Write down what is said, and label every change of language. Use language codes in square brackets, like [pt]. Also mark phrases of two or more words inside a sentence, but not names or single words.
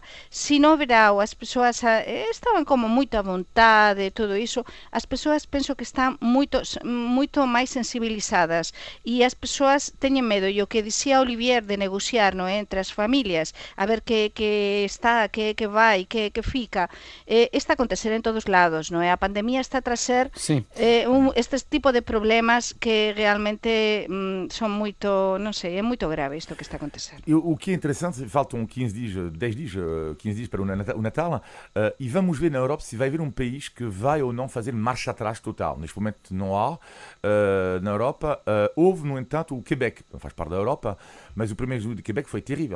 [gl] Si no verao, as persoas estaban como moito a vontade, todo iso, as persoas penso que están moito máis sensibilizadas e as persoas teñen medo, e o que dicía Olivier de negociar, non é, entre as familias, a ver que está, que vai, que fica, está a acontecer en todos lados, non é? A pandemia está a trazer este tipo de problemas que realmente son moito, non sei, é moito grave isto que está a acontecer. [pt] O que é interessante, faltam 15 dias, 10 dias, 15 dias para o Natal, e vamos ver na Europa se vai haver um país que vai ou não fazer marcha atrás total. Neste momento não há na Europa. Houve, no entanto, o Quebec, não faz parte da Europa, mas o 1º de julho de Quebec foi terrível.